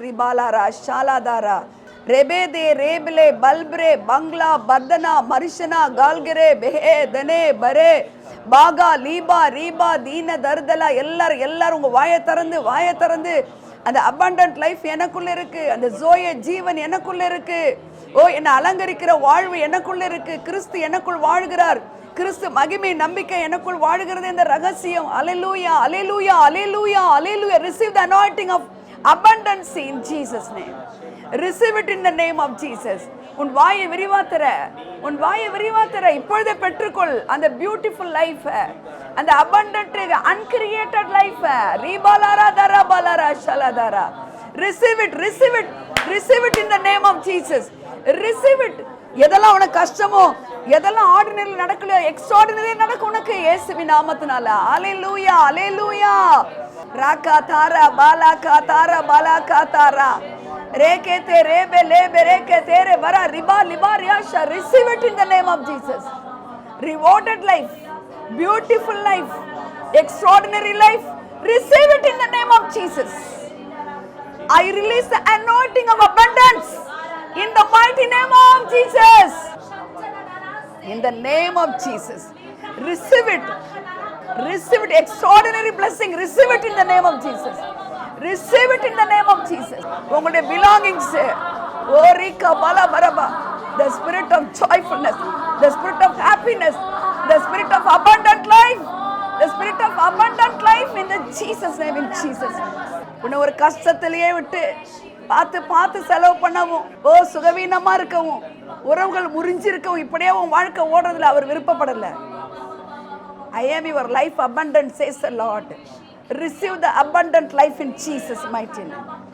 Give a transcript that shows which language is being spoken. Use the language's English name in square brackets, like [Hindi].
[Tamil] ரிபாலாரா ஷாலாதாரா ரெபேதே ரேபிலே பல்ப்ரே பங்களா பர்தனா மரிஷனா கால்கரே பெஹே தனே பரே பாகா லீபா ரீபா தீன தர்தலா எல்லாரும் உங்க வாயை திறந்து அந்த அபண்டன்ட் லைஃப் எனக்குள்ள இருக்கு, அந்த ஜோய ஜீவன் எனக்குள்ள இருக்கு, ஓ என்னை அலங்கரிக்கிற வாழ்வு எனக்குள்ள இருக்கு, கிறிஸ்து எனக்குள் வாழ்கிறார், கிறிஸ்து மகிமை நம்பிக்கை எனக்குள் வாழ்கிறது இந்த ரகசியம். அல்லேலூயா அல்லேலூயா அல்லேலூயா அல்லேலூயா. [English] Receive the anointing of abundance in Jesus name. Receive it in the name of Jesus. [Tamil] உன் வாயை விரிவாத்தற, உன் வாயை விரிவாத்தற இப்பொழுதே பெற்றுக்கொள் அந்த பியூட்டிஃபுல் லைஃப், அந்த [English] abundant uncreated life. ரீபாலாரா தரபாலாரா ஷலதாரா. Receive it, receive it, receive it in the name of Jesus. Receive it. [Tamil] எதெல்லாம் உனக்கு கஷ்டமோ, எதெல்லாம் ஆர்டினரி நடக்கலையோ, எக்ஸ்ட்ராடினரி நடக்கும் உனக்கு இயேசுவின் நாமத்தினால. அல்லேலூயா அல்லேலூயா. ராகா தாரா பாலாகா தாரா பாலாகா தாரா ரேகேதே ரேபே லேபே ரேகேதே ரே வரா ரிபா லிபா ரியாஷா. [English] Receive it in the name of Jesus. Rewarded life, beautiful life, extraordinary life. Receive it in the name of Jesus. I release the anointing of abundance in the mighty name of Jesus. In the name of Jesus. Receive it. Receive it. Extraordinary blessing. Receive it in the name of Jesus. Receive it in the name of Jesus. உங்களுடைய belongings, ஓரிகா பல பரபா, the spirit of joyfulness, the spirit of happiness, the spirit of abundant life, the spirit of abundant life in the Jesus name, in Jesus. [Tamil] உன்னை ஒரு கஷ்டத்திலேயே விட்டு பார்த்து செலவு பண்ணவும், சுகவீனமா இருக்கவும், உறவுகள் முறிஞ்சிருக்கவும், இப்படியே உன் வாழ்க்கை ஓடுறதுல அவர் விருப்பப்படல. [English] I am your life abundant says the Lord. Receive the abundant life in Jesus mighty name.